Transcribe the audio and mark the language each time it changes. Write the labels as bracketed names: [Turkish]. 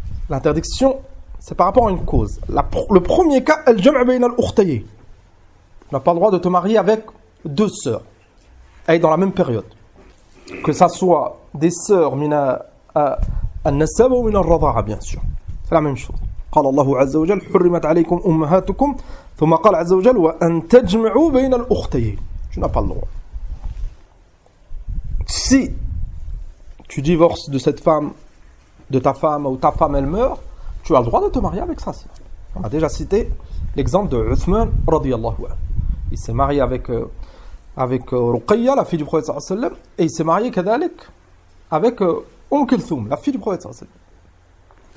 [French] L'interdiction, c'est par rapport à une cause. Le premier cas, al-jam' bayna al-ukhtayn. Tu n'as pas le droit de te marier avec 2 sœurs. Et dans la même période. Que ça soit des sœurs mina al-nasab ou mina al-rada'a, bien sûr. C'est la même chose. [Arabic] قال الله عز وجل حرمت عليكم أمهاتكم ثم قال عز وجل وأن تجمعوا بين الأختين. [French] Tu n'as pas le droit. Si tu divorces de cette femme, de ta femme, ou ta femme elle meurt, tu as le droit de te marier avec sa sœur. On a déjà cité l'exemple de Uthman radiyallahu anhu. Il s'est marié avec Ruqayya, la fille du prophète sallallahu alayhi wa sallam, et il s'est marié kadalik avec Kulthum, la fille du prophète sallallahu alayhi wa sallam.